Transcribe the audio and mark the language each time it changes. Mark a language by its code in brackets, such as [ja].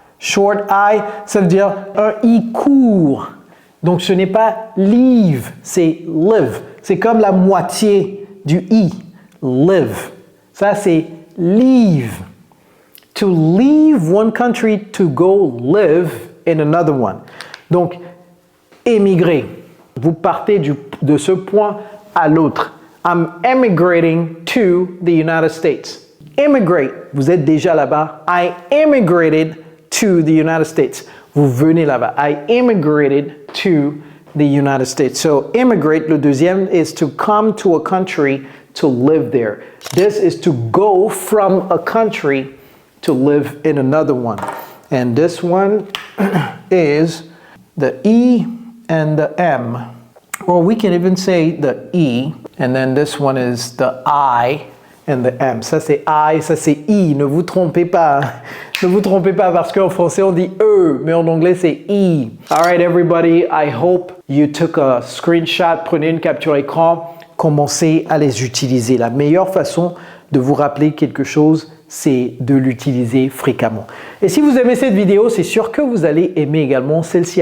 [fr] Short I, ça veut dire un I court. Donc, ce n'est pas leave, c'est live. C'est comme la moitié du I. Live. Ça, c'est leave. [en] To leave one country to go live in another one. [fr] Donc, émigrer. Vous partez de ce point à l'autre. [en] I'm emigrating to the United States. [fr] Immigrate, vous êtes déjà là-bas. [en] I immigrated to the United States. [fr] Vous venez là-bas. [en] I immigrated to the United States. So, immigrate, [fr] le deuxième, [en] is to come to a country to live there. This is to go from a country to live in another one. And this one is the E and the M. Or we can even say the E, and then this one is the I and the M. [fr] Ça c'est I, ça c'est I. Ne vous trompez pas. Ne vous trompez pas parce qu'en français on dit E, mais en anglais c'est I. [en] All right, everybody. I hope you took a screenshot. [fr] Prenez une capture écran. Commencez à les utiliser. La meilleure façon de vous rappeler quelque chose, c'est de l'utiliser fréquemment. Et si vous aimez cette vidéo, c'est sûr que vous allez aimer également celle-ci.